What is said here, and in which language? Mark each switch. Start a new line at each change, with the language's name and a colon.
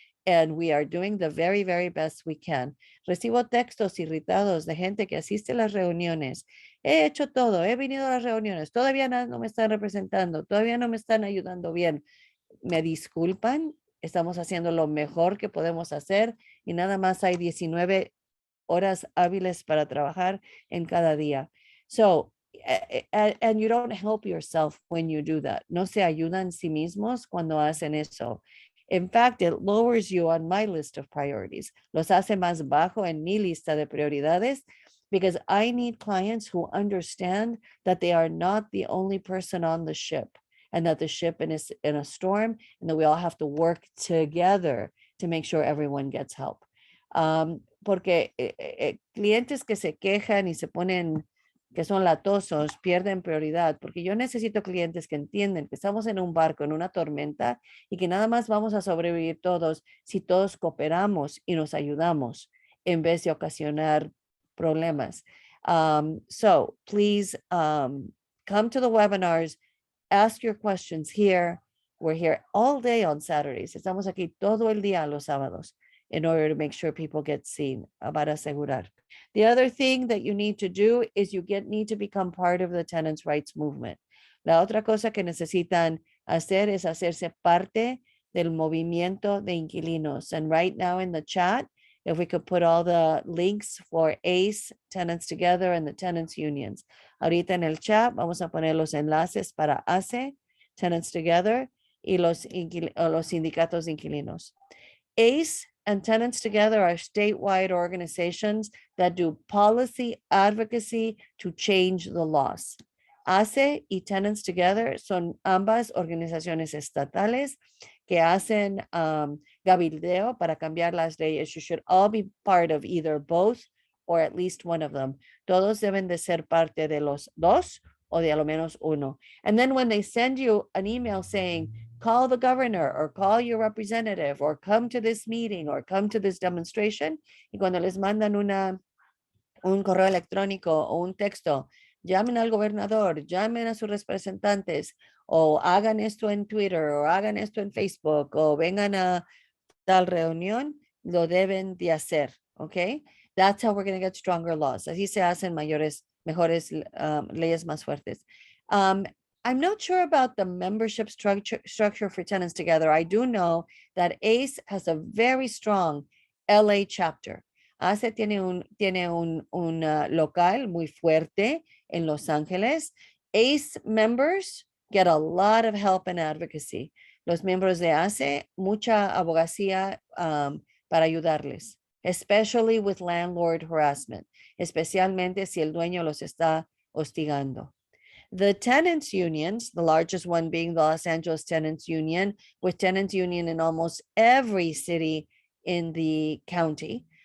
English: And we are doing the very, very best we can.
Spanish: Recibo textos irritados de gente que asiste a las reuniones. He hecho todo, he venido a las reuniones, todavía no me están representando, todavía no me están ayudando bien. Me disculpan, estamos haciendo lo mejor que podemos hacer y nada más hay 19 horas hábiles para trabajar en cada día.
English: So, and you don't help yourself when you do that.
Spanish: No se ayudan sí mismos cuando hacen eso.
English: In fact, it lowers you on my list of priorities.
Spanish: Los hace más bajo en mi lista de prioridades
English: because I need clients who understand that they are not the only person on the ship and that the ship is in a storm and that we all have to work together to make sure everyone gets help.
Spanish: Porque clientes que se quejan y se ponen que son latosos, pierden prioridad, porque yo necesito clientes que entienden que estamos en un barco, en una tormenta, y que nada más vamos a sobrevivir todos si todos cooperamos y nos ayudamos en vez de ocasionar problemas.
English: So please come to the webinars, ask your questions here, We're here all day on Saturdays.
Spanish: Estamos aquí todo el día los sábados
English: in order to make sure people get seen,
Spanish: para asegurar.
English: The other thing that you need to do is you need to become part of the tenants' rights movement.
Spanish: La otra cosa que necesitan hacer es hacerse parte del movimiento de inquilinos.
English: And right now in the chat, if we could put all the links for ACE, Tenants Together, and the tenants unions.
Spanish: Ahorita en el chat vamos a poner los enlaces para ACE, Tenants Together, y los sindicatos de inquilinos.
English: ACE and Tenants Together are statewide organizations that do policy advocacy to change the laws.
Spanish: ACE y Tenants Together son ambas organizaciones estatales que hacen gabildeo para cambiar las leyes.
English: You should all be part of either both or at least one of them.
Spanish: Todos deben de ser parte de los dos o de a lo menos uno.
English: And then when they send you an email saying, call the governor or call your representative or come to this meeting or come to this demonstration,
Spanish: y cuando les mandan un correo electrónico o un texto, llamen al gobernador, llamen a sus representantes, o hagan esto en Twitter, o hagan esto en Facebook, o vengan a tal reunión, lo deben de hacer, ¿ok?
English: That's how we're going to get stronger laws.
Spanish: Así se hacen mejores leyes más fuertes.
English: I'm not sure about the membership structure for Tenants Together. I do know that ACE has a very strong LA chapter.
Spanish: ACE tiene un local muy fuerte en Los Ángeles.
English: ACE members get a lot of help and advocacy.
Spanish: Los miembros de ACE, mucha abogacía para ayudarles,
English: especially with landlord harassment,
Spanish: especialmente si el dueño los está hostigando.
English: The tenants unions, the largest one being the Los Angeles Tenants Union, with tenants union in almost every city in the county.